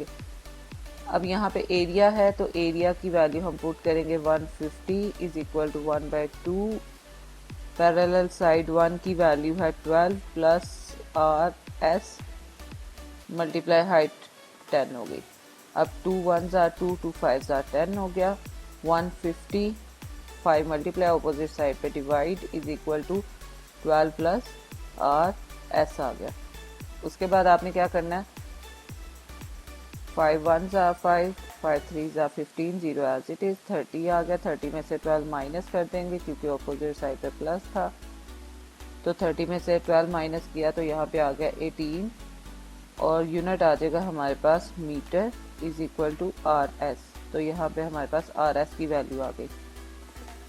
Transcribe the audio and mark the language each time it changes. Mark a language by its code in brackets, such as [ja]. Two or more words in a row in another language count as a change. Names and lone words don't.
[hi] अब यहाँ पे एरिया है तो एरिया की वैल्यू हम पुट करेंगे 150 [en] is equal to [hi] 1/2 [en] parallel side [hi] 1 की वैल्यू है 12 प्लस RS [en] multiply height [hi] 10 हो गई। अब [en] 2 1s are 2, 2 5s are 10 [hi] हो गया। 150 5 [en] multiply opposite side [hi] पे [en] divide is equal to [hi] 12 प्लस RS आ गया। उसके बाद आपने क्या करना है, [en] 5 1s are 5, 5 3s are 15, 0 as it is, [hi] 30 आ गया। 30 में से 12 माइनस कर देंगे क्योंकि [en] opposite side [hi] पे प्लस था, तो 30 में से 12 माइनस किया तो यहाँ पे आ गया 18 और यूनिट आ जाएगा हमारे पास [en] meter is equal to [hi] RS। तो यहाँ पे हमारे पास RS की वैल्यू आ गई।